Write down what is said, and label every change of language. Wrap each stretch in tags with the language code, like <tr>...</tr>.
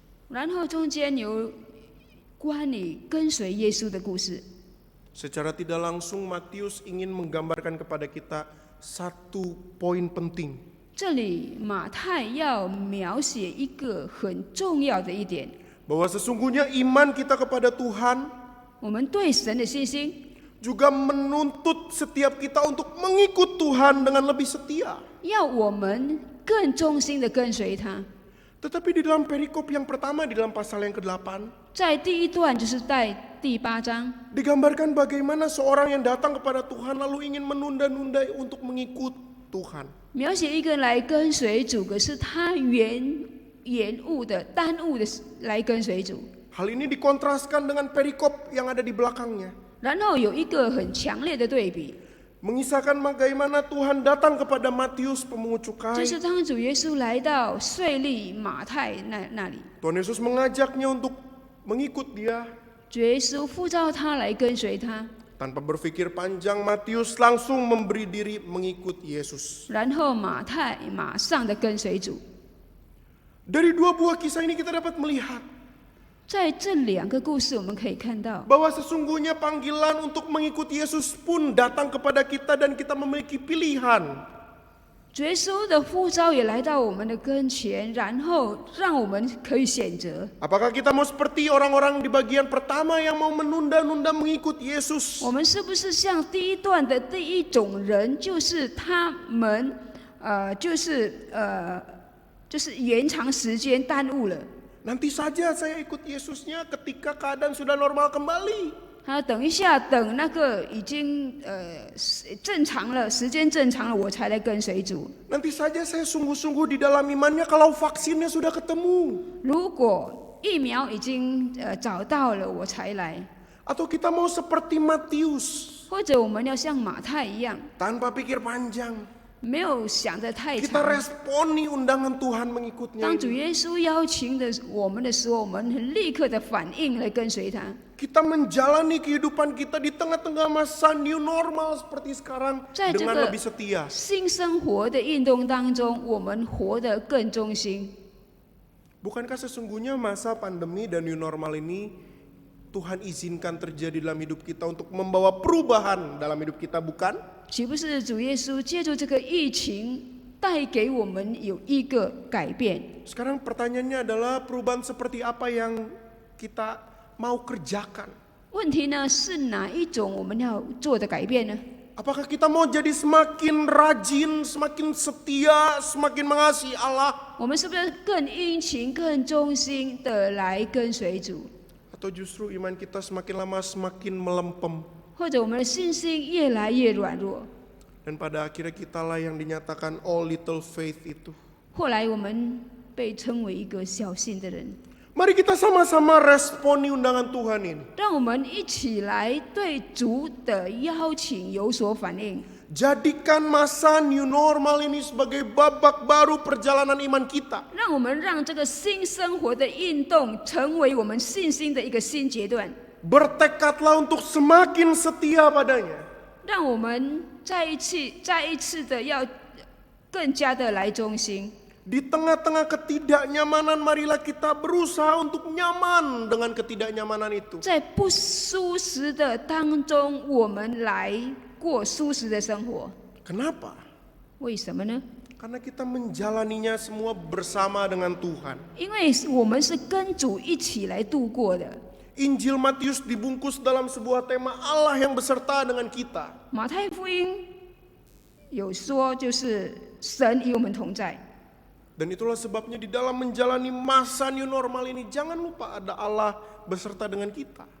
<zh>然后中间有关于跟随耶稣的故事。</zh> <id>Secara tidak langsung Matius ingin menggambarkan kepada kita satu poin penting.</id> <zh>这里马太要描写一个很重要的一点，</zh> <id>Bahwa sesungguhnya iman kita kepada Tuhan</id> <zh>我们对神的信心</zh> <id>juga menuntut setiap kita untuk mengikut Tuhan dengan lebih setia.</id> <zh>要我们更忠心的跟随他。</zh> <id>Tetapi di dalam perikop yang pertama, di dalam pasal yang ke-8,</id> <zh>在第一段就是在第8章，</zh> <id>digambarkan bagaimana seorang yang datang kepada Tuhan lalu ingin menunda-nunda untuk mengikut Tuhan.</id> <zh>描写一个人来跟随主，可是他延误的、耽误的来跟随主。</zh> <id>Hal ini dikontraskan dengan perikop yang ada di belakangnya.</id> <zh>然后有一个很强烈的对比，</zh> <id>Mengisahkan bagaimana Tuhan datang kepada Matius pemungut</id> <zh>就</zh> <id>cukai.</id> <zh>是当主耶稣来到税吏马太那里，</zh> <id>Tuhan Yesus mengajaknya untuk mengikut dia.</id> <zh>主耶稣呼召他来跟随他，</zh> <id>Tanpa berpikir panjang, Matius langsung memberi diri mengikut Yesus.</id> <zh>然后马太马上的跟随主。</zh> <id>Dari dua buah kisah ini kita dapat melihat</id> <zh>在这两个故事，我们可以看到，</zh> <id>bahwa sesungguhnya panggilan untuk mengikut Yesus pun datang kepada kita dan kita memiliki pilihan.</id> <zh>主耶稣的呼召也来到我们的跟前，然后让我们可以选择，</zh> <id>Apakah kita mau seperti orang-orang di bagian pertama yang mau menunda-nunda mengikut Yesus?</id> <zh>我们是不是像第一段的第一种人，就是他们就是延长时间耽误了。</zh> <id>Nanti saja saya ikut Yesusnya ketika keadaan sudah normal kembali.</id> <zh>他等一下，等那个已经正常了，时间正常了，我才来跟随主。</zh> <id>Nanti saja saya sungguh-sungguh di dalam imannya kalau vaksinnya sudah ketemu.</id> <zh>如果疫苗已经找到了，我才来。</zh> <id>Atau kita mau seperti Matius,</id> <zh>或者我们要像马太一样，</zh> <id>tanpa pikir panjang.</id> <zh>没有想得太</zh> <id>Kita</id> <zh>长。</zh> <id>responi undangan Tuhan mengikutnya.</id> <zh>当主</zh> <id>ini.</id> <zh>耶稣邀请的我们的时候，我们很立刻的反应来跟随他。</zh> <id>Kita menjalani kehidupan kita di tengah-tengah masa new normal seperti sekarang</id> <zh>在这</zh> <id>dengan</id> <zh>个</zh> <id>lebih setia.</id> <zh>新生活的运动当中，我们活得更忠心。</zh> <id>Bukankah sesungguhnya masa pandemi dan new normal ini Tuhan izinkan terjadi dalam hidup kita untuk membawa perubahan dalam hidup kita, bukan?</id> <zh>岂不是主耶稣借助这个疫情带给我们有一个改变？</zh> <id>Sekarang pertanyaannya adalah perubahan seperti apa yang kita mau kerjakan?</id> <zh>问题呢是哪一种我们要做的改变呢？</zh> <id>Apakah kita mau jadi semakin rajin, semakin setia, semakin mengasihi Allah?</id> <zh>我们是不是更殷勤、更忠心的来跟随主？</zh> <id>Atau justru iman kita semakin lama semakin melempem?</id> <zh>或者我们的信心越来越软弱？</zh> <id>Dan pada akhirnya kitalah yang dinyatakan</id> <en>all little faith</en> <id>itu.</id> <zh>后来我们被称为一个小信的人。</zh> <id>Mari kita sama-sama responi undangan Tuhan ini.</id> <zh>让我们一起来对主的邀请有所反应。</zh> <id>Jadikan masa new normal ini sebagai babak baru perjalanan iman kita.</id> <zh>让我们让这个新生活的运动成为我们信心的一个新阶段。</zh> <id>Bertekadlah untuk semakin setia padanya.</id> <zh>让我们再一次的要更加的来忠心。</zh> <id>Di tengah-tengah ketidaknyamanan, marilah kita berusaha untuk nyaman dengan ketidaknyamanan itu.</id> <zh>在不舒适的当中，我们来过舒适的生活。</zh> <id>Kenapa?</id> <zh>为什么呢？</zh> <id>Karena kita menjalaninya semua bersama dengan Tuhan.</id> <zh>因为我们是跟主一起来度过的。</zh> <id>Injil Matius dibungkus dalam sebuah tema Allah yang beserta dengan kita.</id> <zh>马太福音有说，就是神与我们同在。</zh> <id>Dan itulah sebabnya di dalam menjalani masa new normal ini jangan lupa ada Allah beserta dengan kita.</id>